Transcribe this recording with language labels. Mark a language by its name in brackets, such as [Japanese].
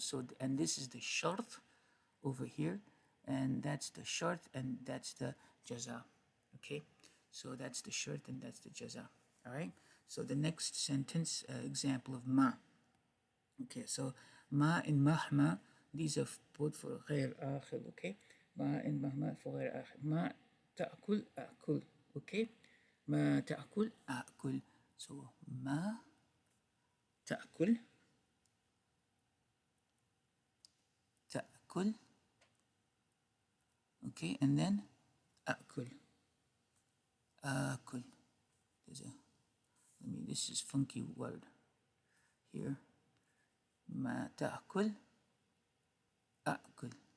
[English] So and this is the shart over here, and that's the shart, and that's the jaza. Okay, so that's the shart and that's the jaza. All right, so the next sentence example of ma. Okay, so ma and mahma, these are both for غير آخر. Okay, ma and mahma for غير آخر. [Arabic] ما تأكل أكل. Okay, ما تأكل أكل. So ما تأكل تأكل. [English] Okay, and then [Arabic] أكل أكل. [English] This is funky word here. [Arabic] ما تأكل أكل.